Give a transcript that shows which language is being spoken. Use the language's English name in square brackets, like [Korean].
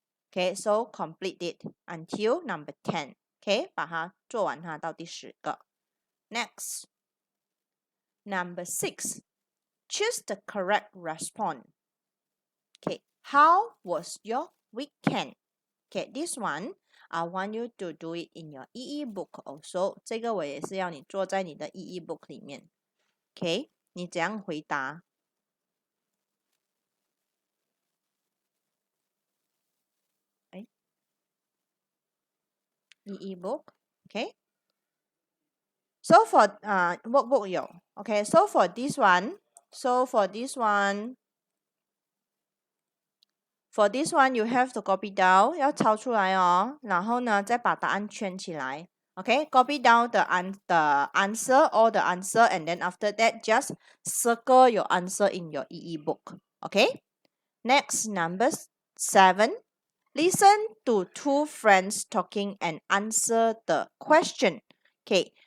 [English] Okay, so complete it until number 10. Okay, [Chinese] 把它做完它到第10个。 [English] Next, Number 6. Choose the correct response. Okay, how was your weekend? Okay, this one I want you to do it in your EE book also. [Chinese] 这个我也是要你做在你的 EE book 里面。 Okay，你怎样回答？ [English] 哎，EE book。Okay. So for workbook 有。 Okay, so for this one, For this one, you have to copy down， [Chinese] 要抄出来哦。然后呢，再把答案圈起来。 [English] Okay, copy down the answer, all the answer, and then after that, just circle your answer in your EE book. Okay. Next, number 7. Listen to two friends talking and answer the question. Okay.